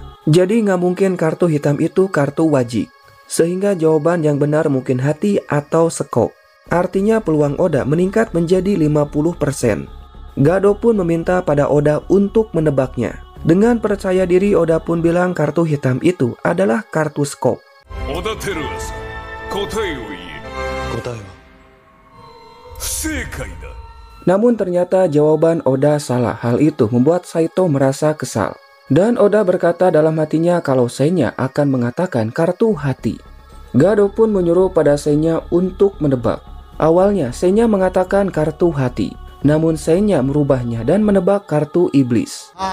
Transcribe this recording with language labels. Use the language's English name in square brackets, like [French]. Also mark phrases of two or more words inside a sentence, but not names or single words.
[Indonesian] Jadi nggak mungkin kartu hitam itu kartu wajik. Sehingga jawaban yang benar mungkin hati atau skop. Artinya peluang Oda meningkat menjadi 50%. Gado pun meminta pada Oda untuk menebaknya. Dengan percaya diri Oda pun bilang kartu hitam itu adalah kartu skop. [Japanese] Oda Teruasa, 答えを言え。答えは世界だ. [Indonesian] Namun ternyata jawaban Oda salah. Hal itu membuat Saito merasa kesal. Dan Oda berkata dalam hatinya kalau Senya akan mengatakan kartu hati. Gado pun menyuruh pada Senya untuk menebak. Awalnya Senya mengatakan kartu hati. Namun Senya merubahnya dan menebak kartu iblis.